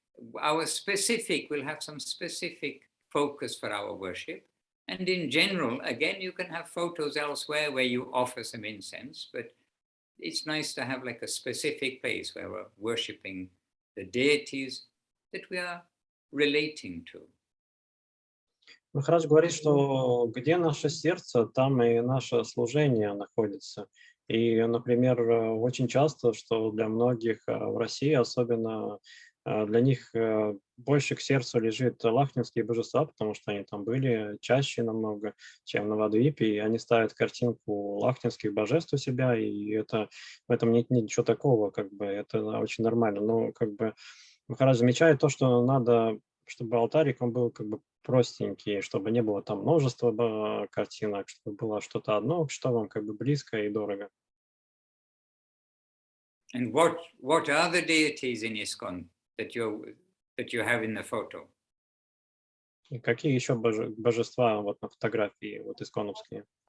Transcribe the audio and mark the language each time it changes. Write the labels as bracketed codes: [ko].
[en] We'll have some specific focus for our worship. And in general, again, you can have photos elsewhere where you offer some incense, but it's nice to have like a specific place where we're worshiping the deities that we are relating to. [ru] Махарадж говорит, что где наше сердце, там и наше служение находится. И, например, очень часто, что для многих в России, особенно для них больше к сердцу лежит лахнинские божества, потому что они там были чаще намного, чем на Навадвипе, и они ставят картинку лахнинских божеств у себя, и это, в этом нет ничего такого, как бы, это очень нормально. Но как бы Махарадж замечает то, что надо, чтобы алтарик, он был как бы простенький, чтобы не было там множества картинок, чтобы было что-то одно, что вам как бы близко и дорого. [en] And what are the deities in ISKCON that you have in the photo? [ru] И какие еще божества вот на фотографии вот исконовские?